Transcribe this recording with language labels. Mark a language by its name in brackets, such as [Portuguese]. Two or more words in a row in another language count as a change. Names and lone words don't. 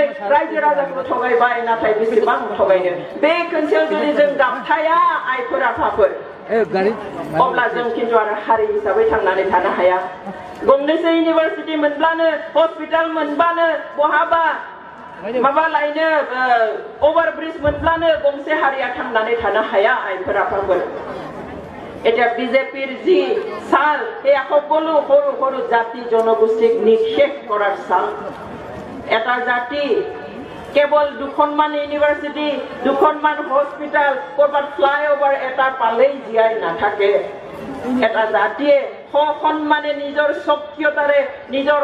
[Bodo] रायजो राजाखौ थगायबाय नाथाय बेसेबां थगायनो बे खोनसेयाव जुदि जों गाबथाया आइफोर आफाफोर अब्ला जों खिन्थु आरो हारि हिसाबै थांनानै थानो हाया गंनैसो इउनिभारसिटि मोनब्लानो हस्पिटाल मोनबानो बहाबा माबा लायनो ओभारब्रिज मोनब्लानो गंसे हारिया थांनानै थानो हाया आइफोर आफाफोर [Assamese] এটা বিজেপিৰ যি চাল এই সকলো সৰু সৰু জাতি জনগোষ্ঠীক নিক্ষেপ কৰাৰ চাল এটা জাতি কেৱল দুখনমান ইউনিভাৰ্চিটি দুখনমান হস্পিটাল কৰবাত ফ্লাইঅভাৰ এটা পালেই জীয়াই নাথাকে এটা জাতিয়ে সন্মানে নিজৰ স্বকীয়তাৰে নিজৰ